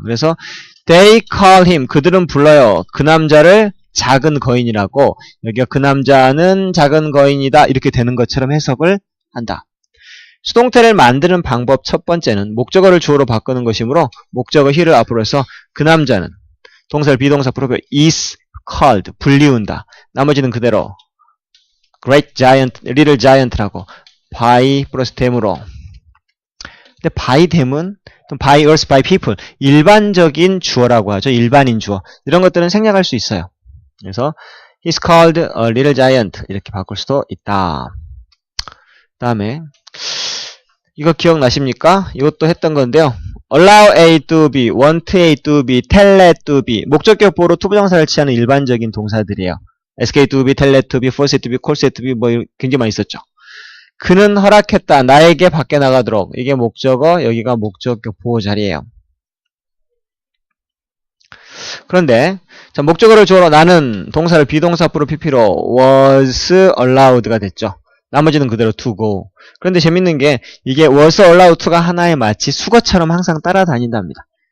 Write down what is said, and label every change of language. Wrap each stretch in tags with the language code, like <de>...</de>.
<ko>그래서</ko> <en>they call him,</en> <ko>그들은 불러요. 그 남자를 작은 거인이라고, 여기가 그 남자는 작은 거인이다 이렇게 되는 것처럼 해석을 한다. 수동태를 만드는 방법 첫 번째는 목적어를 주어로 바꾸는 것이므로 목적어 he를 앞으로 해서 그 남자는, 동사를 비동사 프로표 is called, 불리운다. 나머지는 그대로</ko> <en>great giant, little giant</en> <ko>라고 by 플러스 them으로. 근데 by them은 by us, by people, 일반적인 주어라고 하죠. 일반인 주어. 이런 것들은 생략할 수 있어요. 그래서</ko> <en>he's called a little giant</en> <ko>이렇게 바꿀 수도 있다. 다음에 이거 기억나십니까? 이것도 했던 건데요.</ko> <en>allow A to B, want A to B, tell A to B.</en> <ko>목적격 보호로 투부정사를 취하는 일반적인 동사들이에요.</ko> <en>ask A to B, tell A to B, force A to B, cause A to B</en> <ko>뭐 굉장히 많이 있었죠. 그는 허락했다. 나에게 밖에 나가도록. 이게 목적어, 여기가 목적격 보호 자리예요. 그런데 자, 목적어를 주어로 나는, 동사를 비동사 앞으로 pp로</ko> <en>was allowed</en> <ko>가 됐죠. 나머지는 그대로 to go. 그런데 재밌는 게 이게</ko> <en>was allowed to</en> <ko>가 하나의 마치 수거처럼 항상 따라다닌답니다.</ko>